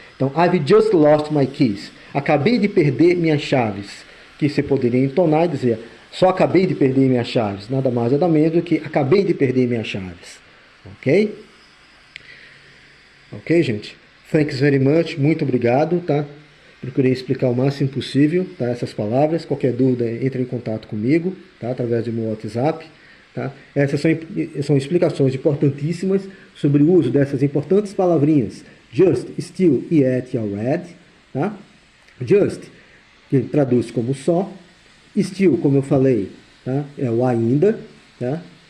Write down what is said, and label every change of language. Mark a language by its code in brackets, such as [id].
[en] Então, I've just lost my keys. [pt] Acabei de perder minhas chaves. Que você poderia entonar e dizer só acabei de perder minhas chaves. Nada mais nada menos do que acabei de perder minhas chaves. Ok? Ok, gente? [en] Thanks very much. [pt] Muito obrigado, tá? Procurei explicar o máximo possível, tá? Essas palavras. Qualquer dúvida, entre em contato comigo, tá? Através do meu WhatsApp. Tá? Essas são explicações importantíssimas sobre o uso dessas importantes palavrinhas. Just, still, yet e already. Tá? Just, que traduz como só. Still, como eu falei, tá? É o ainda, tá?